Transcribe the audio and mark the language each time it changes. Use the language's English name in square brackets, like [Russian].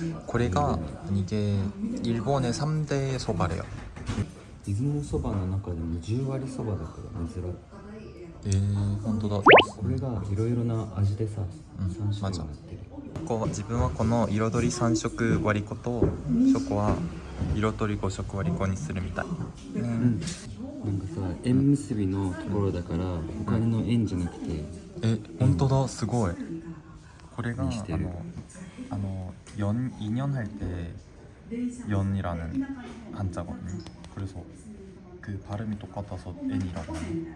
[Japanese] これが [Korean] 일본의 3대 소바래요。 [Japanese] 出雲そばの中でも10割そばだから珍しい。本当だ。これがいろいろな味でさ、3種類になってる。自分はこの彩り3色割り粉とショコは色とり5色割り粉にするみたい。なんかさ、縁結びのところだから他の縁じゃなくて、本当だ、すごい。これが [Korean] 인연 할 때 연이라는 한자거든요. 그래서 그 발음이 똑같아서 N이라고 하네.